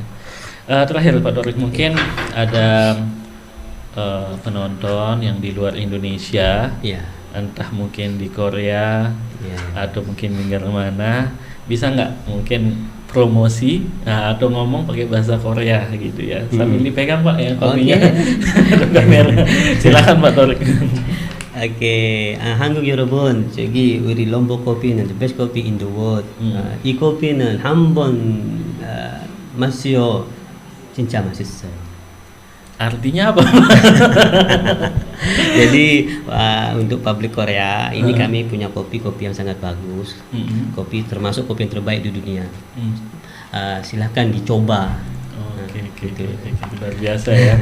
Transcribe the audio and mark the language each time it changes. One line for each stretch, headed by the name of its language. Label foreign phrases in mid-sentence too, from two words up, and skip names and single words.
Indonesian: Terakhir Pak Torik, mungkin ada penonton yang di luar Indonesia, entah mungkin di Korea atau mungkin di mana, bisa nggak mungkin promosi atau ngomong pakai bahasa Korea gitu ya, sambil dipegang Pak ya kopinya. Silakan Pak Torik.
Korean: 한국 여러분, 저기 우리 럼보 커피는
English: the best coffee in the world.
Korean: 이 커피는 한번 마시오. 진짜 맛있어요.
Indonesian: Artinya apa? Jadi untuk publik Korea ini kami punya kopi yang sangat bagus. Kopi termasuk kopi yang terbaik di dunia. Silahkan dicoba. Luar biasa ya.